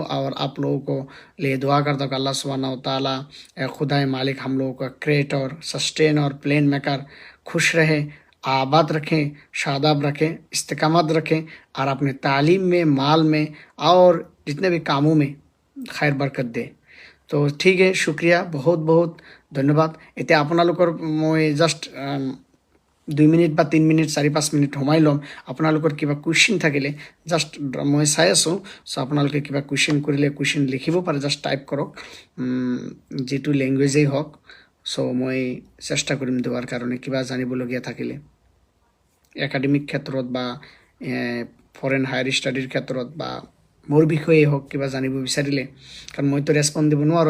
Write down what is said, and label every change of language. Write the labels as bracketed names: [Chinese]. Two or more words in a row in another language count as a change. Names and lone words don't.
[Hindi] और आप लोगों को लिए दुआ करता हूँ कि [Arabic] الله سبحانه وتعالى, [Hindi] खुदाए मालिक, हम लोगों का क्रिएटर, सस्टेन और [English] plan maker [Hindi] खुश रहे, आबाद रखें, शादाब रखें, इस्तिकामत रखें, और अपने तालीम में, माल में और जितने भी कामों में खैर बरकत दे। तो ठीक है, शुक्रिया, बहुत बहुत धन्यवाद। [Assamese] এতিয়া আপোনালোকৰ মই জাষ্ট 2 মিনিট বা 3 মিনিট, 4-5 মিনিট সোমাই ল'ম। আপোনালোকৰ কিবা কুৱেশ্যন থাকিলে জাষ্ট মই চাই আছোঁ, চ' আপোনালোকে কিবা কুৱেশ্যন কৰিলে কুৱেশ্যন লিখিব পাৰে, জাষ্ট টাইপ কৰক, যিটো লেংগুৱেজেই হওক। চ' মই চেষ্টা কৰিম দেওয়াৰ কাৰণে, কিবা জানিবলগীয়া থাকিলে একাডেমিক ক্ষেত্ৰত বা [English] foreign higher studyৰ [Assamese] ক্ষেত্ৰত, বা মোৰ বিষয়ে হওক, কিবা জানিব বিচাৰিলে, কাৰণ মইতো ৰেচপন্স দিব নোৱাৰোঁ।